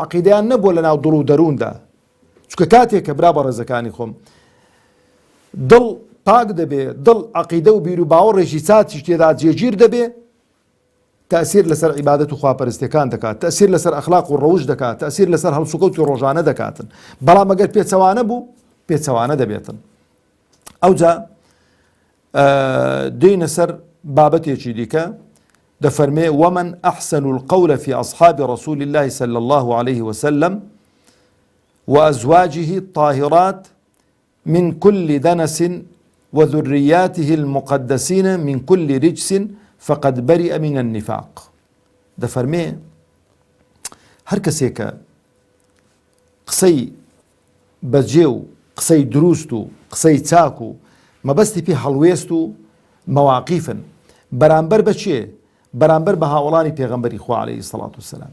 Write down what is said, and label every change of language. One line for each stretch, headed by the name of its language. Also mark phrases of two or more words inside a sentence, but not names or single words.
Central Kurdish: عەقیدەیان نەبووە لە ناو دڵ و دەرووندا چونکە کاتێک کە برا بە ڕێزەکانی خۆم دڵ پاک دەبێ دڵ عەقیدە و بیر و باوەڕێکی چاچی تێدا جێگیر دەبێ تەئسیر لەسەر عیبادەت و خواپەرستیەکان دەکات تەئسیر لەسەر ئەخلاق و ڕەوش دەکات تەئسیر لەسەر هەڵسوکەوتی ڕۆژانە دەکاتن بەڵام ئەگەر پێچەوانە بوو پێچەوانە دەبێتن. ئەوجا دێینە سەر بابەتێکی دیکە دەفەرمێ
Arabic: ومن أحسن القول في أصحاب رسول الله صلى الله عليه وسلم وأزواجه الطاهرات من كل دنس وذرياته المقدسين من كل رجس فقد برئ من النفاق.
Central Kurdish: دەفەرمێ هەر کەسێکە قسەی بەجێ و قسەی دروست و قسەی چاک و مەبەستی پێ هەڵوێست و مەواقیفن بەرامبەر بە چێ بەرامبەر بە هاوڵانی پێغەمبەری خوا
Arabic: عەلەیهی سەڵات وسەلام.